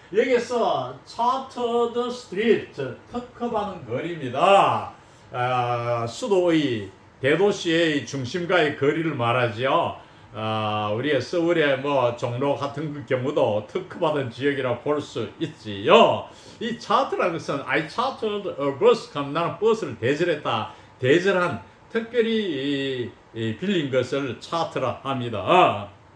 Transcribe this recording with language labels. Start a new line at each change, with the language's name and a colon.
Korean: 여기서 chartered street, 특허받은 거리입니다. 수도의 대도시의 중심가의 거리를 말하죠. 우리의 서울의 뭐 종로 같은 경우도 특허받은 지역이라 볼 수 있지요. 이 차트라는 것은
English: I chartered a bus.
Korean: 그럼 나는 버스를 대절했다. 대절한, 특별히 빌린 것을 차트라 합니다.